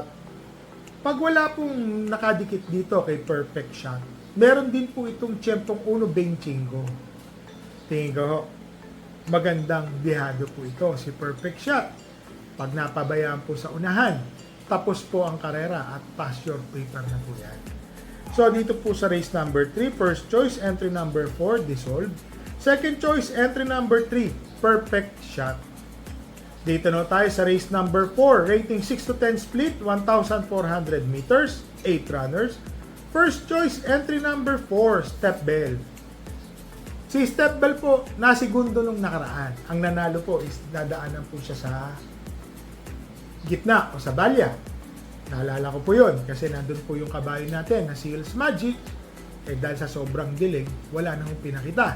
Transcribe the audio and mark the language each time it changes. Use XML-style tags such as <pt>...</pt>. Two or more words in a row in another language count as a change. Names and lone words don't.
<tl>Pag wala pong nakadikit dito kay Perfect Shot, meron din po itong tiyempong 1.25. Tingin ko, magandang bihado po ito, si Perfect Shot. Pag napabayaan po sa unahan, tapos po ang karera at</tl> <en>pass your paper</en> <tl>na po yan. So, dito po sa</tl> <en>race number 3, first choice, entry number 4, Dissolve. Second choice, entry number 3, Perfect Shot.</en> <tl>Dito na tayo sa</tl> <en>race number 4, rating 6 to 10 split, 1,400 meters, 8 runners. First choice, entry number 4, Step Bell.</en> <tl>Si Step Bell po, nasigundo nung nakaraan. Ang nanalo po is dadaanan po siya sa gitna o sa balya. Naalala ko po yun kasi nandun po yung kabayo natin na Seals Magic. Dahil sa sobrang dilig, wala na hong pinakita.</tl>